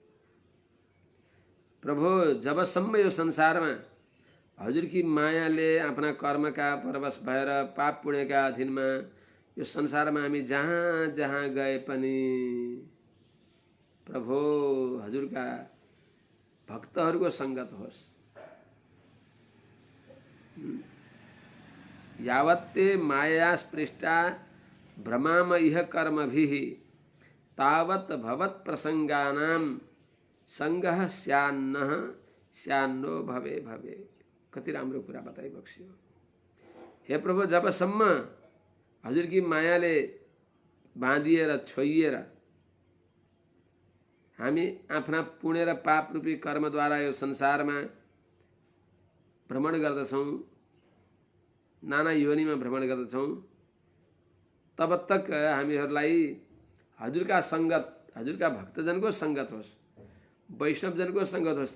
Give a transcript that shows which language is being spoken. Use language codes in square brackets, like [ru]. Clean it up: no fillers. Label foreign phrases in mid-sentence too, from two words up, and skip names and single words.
[ne] प्रभु जबसम्म यो संसारमा हजुरकी मायाले आफ्ना कर्मका परवश भएर पाप पुण्यका अधीनमा यो संसारमा हामी जहाँ जहाँ गए पनि प्रभु हजुरका भक्तहरूको संगत होस्। [sa] यावत्ते माया स्पृष्टा भ्रमाम इह कर्मभिः तावत् भवत् प्रसंगानां संगः स्यान्नः स्यान्नो भवे भवे। [ne] कति राम्रो कुरा बताइ बक्सियो। हे प्रभु, जबसम्म हजुरकी मायाले बाँधिएर छोइएर हामी आफ्ना पुण्य र पाप रूपी कर्मद्वारा यो संसारमा भ्रमण गर्दछौं, नाना योनिमा भ्रमण गर्दछौं, [hi] तब तक [ne] हामीहरूलाई हजुरका संगत, हजुरका भक्तजनको संगत होस्, वैष्णवजनको संगत होस्।